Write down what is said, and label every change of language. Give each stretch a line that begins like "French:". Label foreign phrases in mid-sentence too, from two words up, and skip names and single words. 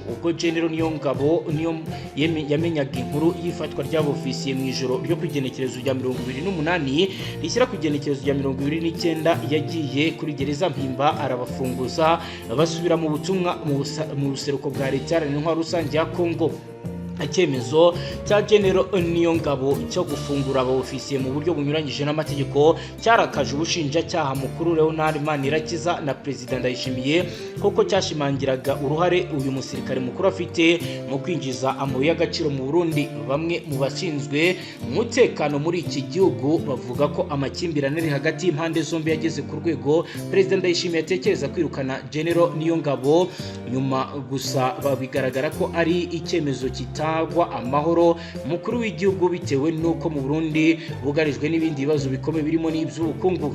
Kinyarwanda: Ubwo General Niyongabo yamenyaga inkuru y'ifatwa ry'abo ofisiye mu ijoro ryo kwigenekerezo rya 28 rishyira ku igenekerezo rya 29 yagiye kuri gereza Mpimba arabafunguza basubira mu butumwa mu buseruko bwa leta y'intwaro rusange ya Kongo. Icyemezo cya General Niyongabo cyo gufungura aba ofisiye mu buryo bunyuranyije n'amategeko cyarakaje ubushinjacyaha mukuru Leonard Manirakiza na President Ndayishimiye kuko cyashimangiraga uruhare uyu musirikare mukuru afite mu kwinjiza amabuye y'agaciro mu Burundi. Bamwe mu bashinzwe umutekano muri iki gihugu bavuga ko amakimbirane ari hagati y'impande zombi yageze ku rwego President Ndayishimiye atekereza kwirukana General Niyongabo, nyuma gusa bigaragara ko ari icyemezo kitagwa amahoro mukuru w'igihugu bitewe nuko mu Burundi bugarijwe n'ibindi bibazo bikomeye birimo n'iby'ubukungu.